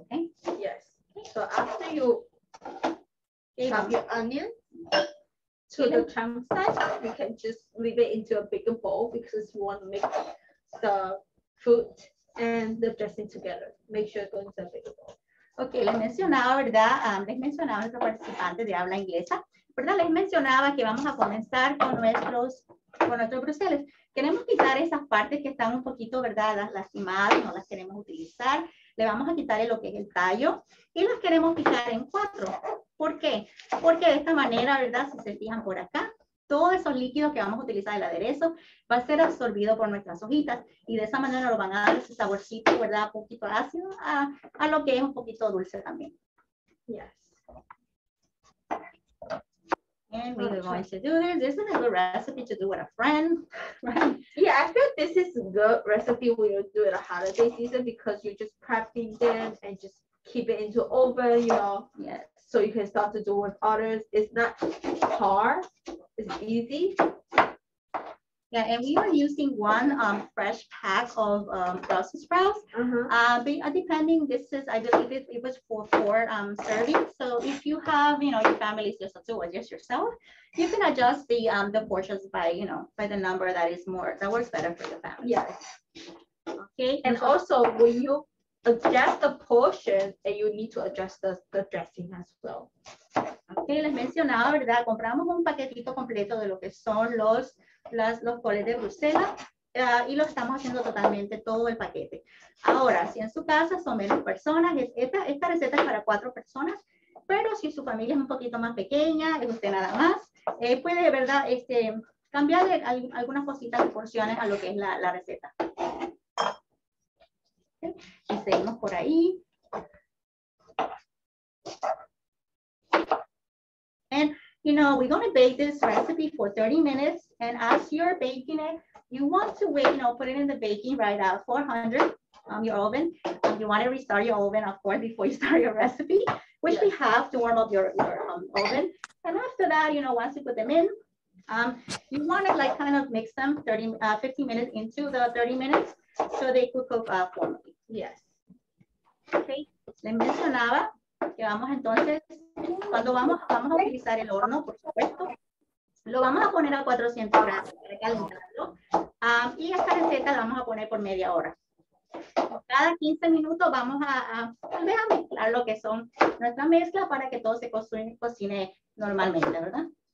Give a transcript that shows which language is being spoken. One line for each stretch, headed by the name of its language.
English: Okay. Yes. So after you chop your onion to the chunk size, you can just leave it into a bigger bowl because you want to mix the fruit and the dressing together. Make sure it goes into a bigger bowl.
Spanish: Ok, les mencionaba, ¿verdad? Les mencionaba a nuestros participantes de habla inglesa, ¿verdad? Les mencionaba que vamos a comenzar con nuestros bruseles. Queremos quitar esas partes que están un poquito, ¿verdad? Lastimadas, no las queremos utilizar. Le vamos a quitar lo que es el tallo y las queremos picar en 4. ¿Por qué? Porque de esta manera, ¿verdad? Si se fijan por acá, todos esos líquidos que vamos a utilizar el aderezo va a ser absorbido por nuestras hojitas y de esa manera nos van a dar ese saborcito, ¿verdad? Un poquito ácido a lo que es un poquito dulce también.
English: Yes. And we're going to do this. This is a good recipe to do with a friend, right? Yeah, I feel this is a good recipe when you do it a holiday season because you're just prepping them and just keep it into oven, you know. Yes. So you can start to do with others. It's not hard. It's easy. Yeah, and we are using 1 fresh pack of Brussels sprouts. Depending, this is, I believe it was for 4 servings. So if you have, you know, your family is just 2 or just yourself, you can adjust the portions by, you know, by the number that is more, that works better for your family. Yes. Okay. And also when you adjust the portion, and you need to adjust the dressing as well.
Spanish: Okay, les mencionaba, ¿verdad? Compramos un paquetito completo de lo que son los coles de Bruselas y lo estamos haciendo totalmente todo el paquete. Ahora, si en su casa son menos personas, esta receta es para 4 personas, pero si su familia es un poquito más pequeña, es usted nada más, puede, ¿verdad? Cambiarle algunas cositas de porciones a lo que es la receta.
English: Okay.
Spanish: Y seguimos por ahí.
English: And, you know, we're going to bake this recipe for 30 minutes. And as you're baking it, you want to wait, you know, put it in the baking right at 400 your oven. You want to restart your oven, of course, before you start your recipe, which we have to warm up your oven. And after that, you know, once you put them in, you want to like kind of mix them 15 minutes into the 30 minutes so they could cook formally. Yes. Okay.
Spanish: Les mencionaba que vamos entonces, cuando vamos a utilizar el horno, por supuesto, lo vamos a poner a 400 grados para calentarlo. Y esta receta la vamos a poner por media hora. Cada 15 minutos vamos a mezclar lo que son nuestra mezcla para que todo se cocine normalmente, ¿verdad?